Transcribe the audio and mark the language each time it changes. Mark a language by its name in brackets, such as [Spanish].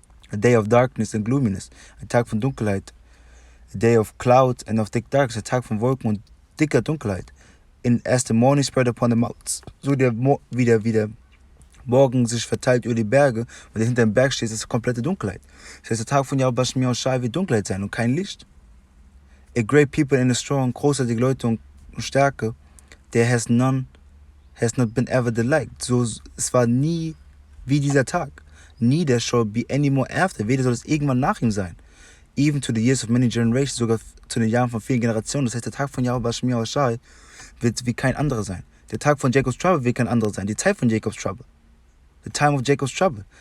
[English] A day of darkness and gloominess, [German] ein Tag von Dunkelheit. [English] A day of clouds and of thick darkness, [German] ein Tag von Wolken und dicker Dunkelheit. [English] As the morning spread upon the mountains, [German] so wie der Morgen sich verteilt über die Berge und der hinter dem Berg steht, ist komplette Dunkelheit. Das heißt, der Tag von YAHWAH wird Dunkelheit sein und kein Licht. [English] A great people and a strong, [German] großartige Leute und Stärke, [English] there has not been ever the like. [German] So, es war nie wie dieser Tag. [English] Neither shall be any more after. [German] Weder soll es irgendwann nach ihm sein. [English] Even to the years of many generations, [German] sogar zu den Jahren von vielen Generationen. Das heißt, der Tag von YAHWAH wird wie kein anderer sein. Der Tag von Jacob's Trouble wird kein anderer sein. Die Zeit von Jacob's Trouble. [English] The time of Jacob's Trouble.